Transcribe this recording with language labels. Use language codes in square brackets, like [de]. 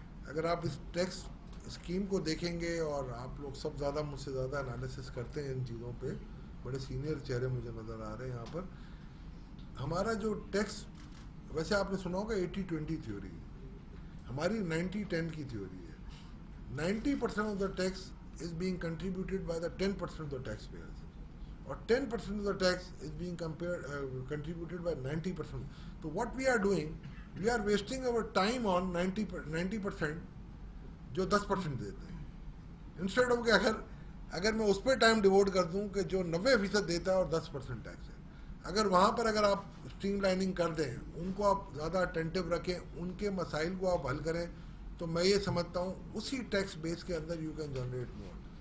[ur] اگر آپ اس tax scheme کو دیکھیں گے اور آپ لوگ سب زیادہ مجھ سے زیادہ انالیسس کرتے ہیں ان چیزوں پہ بڑے سینئر چہرے مجھے نظر آ رہے ہیں یہاں پر. ہمارا جو ٹیکس ویسے آپ نے سنا ہوگا 80-20 تھیوری ہماری 90-10 کی تھیوری ہے. [en] 90% of the tax is being contributed by the 10% of the taxpayers or 10% of the tax is being contributed by 90%. [ur] So what we are doing, we are wasting our time on 90% جو 10% دیتے ہیں instead of کہ اگر میں اس پہ time devote کر دوں کہ جو 90% دیتا ہے اور 10% ٹیکس ہے. اگر وہاں پر اگر آپ اسٹریم لائننگ کر دیں ان کو آپ زیادہ اٹینٹیو رکھیں ان کے مسائل کو آپ حل کریں تو میں یہ سمجھتا ہوں اسی ٹیکس بیس کے اندر یو کین جنریٹ مور.